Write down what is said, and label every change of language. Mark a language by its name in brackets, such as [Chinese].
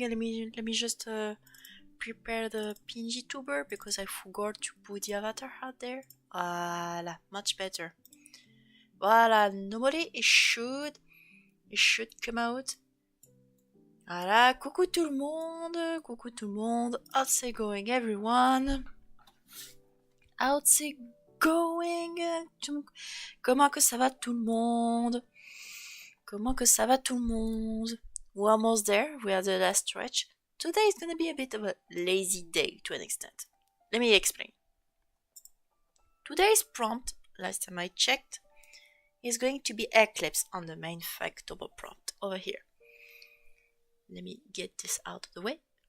[English] Let me just prepare the Pinjituber because I forgot to put the avatar out there. Voilà, much better. Voilà, normally it should come out. [French] Voilà, coucou tout le monde, coucou tout le monde. [English] How's it going, everyone? How's it going? [French] Comment que ça va tout le monde? Comment que ça va tout le monde? [English] We're almost there. We are the last stretch. Today is gonna be a bit of a lazy day to an extent. Let me explain. Today's prompt, last time I checked, is going to be Eclipse on the main Faketober prompt over here. Let me get this out of the way.